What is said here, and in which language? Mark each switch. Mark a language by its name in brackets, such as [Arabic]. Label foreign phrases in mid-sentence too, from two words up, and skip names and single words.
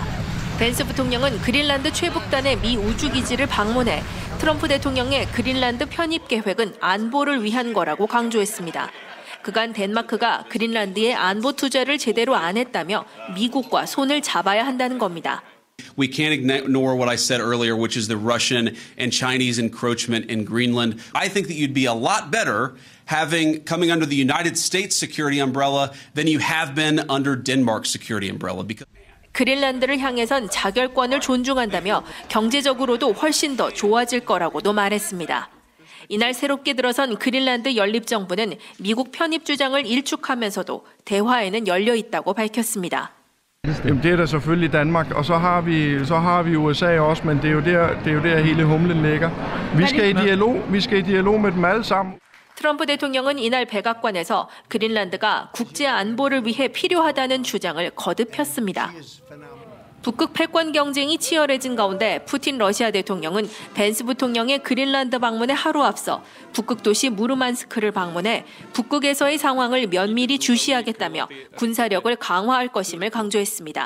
[Korean] 벤스 부통령은 그린란드 최북단의 미 우주기지를 방문해 트럼프 대통령의 그린란드 편입 계획은 안보를 위한 거라고 강조했습니다. 그간 덴마크가 그린란드에 안보 투자를 제대로 안 했다며 미국과 손을 잡아야 한다는 겁니다. [English] We can't ignore what I said earlier, which is the Russian and Chinese encroachment in Greenland. I think that you'd be a lot better coming under the United States security umbrella than you have been under Denmark's security umbrella. [Korean] 그린란드를 향해선 자결권을 존중한다며 경제적으로도 훨씬 더 좋아질 거라고도 말했습니다. 이날 새롭게 들어선 그린란드 연립정부는 미국 편입 주장을 일축하면서도 대화에는 열려 있다고 밝혔습니다. [Danish] Jamen, det er der selvfølgelig Danmark, og så har vi USA også, men det er jo der hele humlen ligger. Vi skal i dialog med dem alle sammen. [Korean] 트럼프 대통령은 이날 백악관에서 그린란드가 국제 안보를 위해 필요하다는 주장을 거듭 폈습니다. 북극 패권 경쟁이 치열해진 가운데 푸틴 러시아 대통령은 벤스 부통령의 그린란드 방문에 하루 앞서 북극 도시 무르만스크를 방문해 북극에서의 상황을 면밀히 주시하겠다며 군사력을 강화할 것임을 강조했습니다.